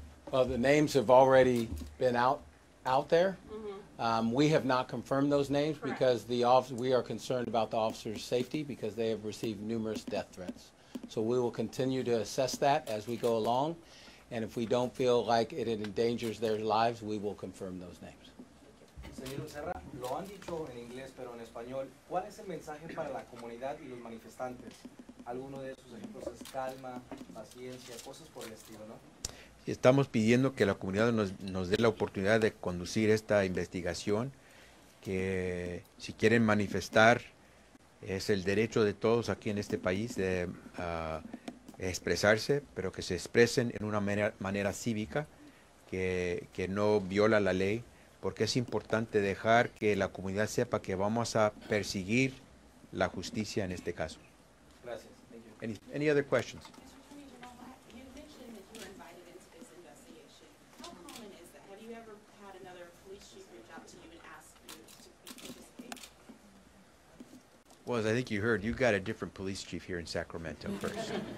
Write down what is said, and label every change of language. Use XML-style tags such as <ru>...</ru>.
<en>Well, the names have already been out there. Mm-hmm. We have not confirmed those names Correct. because we are concerned about the officers' safety because they have received numerous death threats. So we will continue to assess that as we go along, and if we don't feel like it endangers their lives, we will confirm those names.</en> <es>Señor Becerra, lo han dicho en inglés, pero en español, ¿cuál es el mensaje para la comunidad y los manifestantes? Alguno de esos ejemplos es calma, paciencia, cosas por el estilo, ¿no? Estamos pidiendo que la comunidad nos dé la oportunidad de conducir esta investigación, que si quieren manifestar, es el derecho de todos aquí en este país de expresarse, pero que se expresen en una manera cívica, que no viola la ley, porque es importante dejar que la comunidad sepa que vamos a perseguir la justicia en este caso. Gracias.</es> <en>Thank you. Any other questions? You mentioned that you were invited into this investigation. How common is that? Have you ever had another police chief reach out to you and ask you to participate? Well, as I think you heard, you've got a different police chief here in Sacramento first.</en>